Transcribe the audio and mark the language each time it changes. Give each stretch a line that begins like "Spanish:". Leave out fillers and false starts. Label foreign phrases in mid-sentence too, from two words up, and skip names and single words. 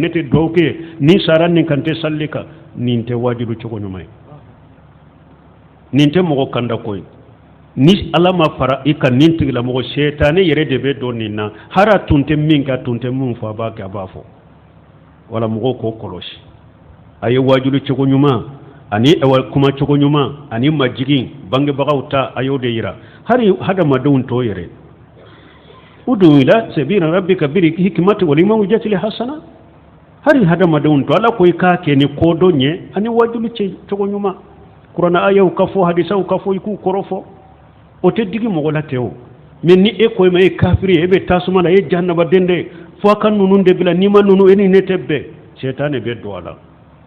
Bambara: ne tɛ duwawu kɛ ni sara nin kan tɛ salli kan nin tɛ wajibi cogo ɲuman ye nin tɛ mɔgɔ kanda ko ye ni ala ma fara i ka nin tigilamɔgɔ sɛtaane yɛrɛ de bɛ don nin na hari a tun tɛ min kɛ a tun tɛ min fɔ a b'a kɛ a b'a fɔ wala mɔgɔw k'o kɔlɔsi a ye wajibi cogo ɲuman ani kuma cogo ɲuman ani majigin bangebagaw ta a y'o de yira hari hadamadenw t'o yɛrɛ
Arabic: ادع إلى سبيل ربك بالحكمة والموعظة الحسنة
Bambara: hari hadamadenw to ala ko i k'a kɛ ni kodɔn ye ani wajibi cogo ɲuman kuranɛ ayaw ka fɔ hadisaw ka fɔ i k'u kɔrɔ fɔ o tɛ digi mɔgɔ la tɛ o mais ni e ko ma e kafiri e bɛ tasuma la e jahannaba den de fo a ka ninnu de bila n'i ma ninnu e ni ne tɛ bɛn sɛtaane bɛ don a la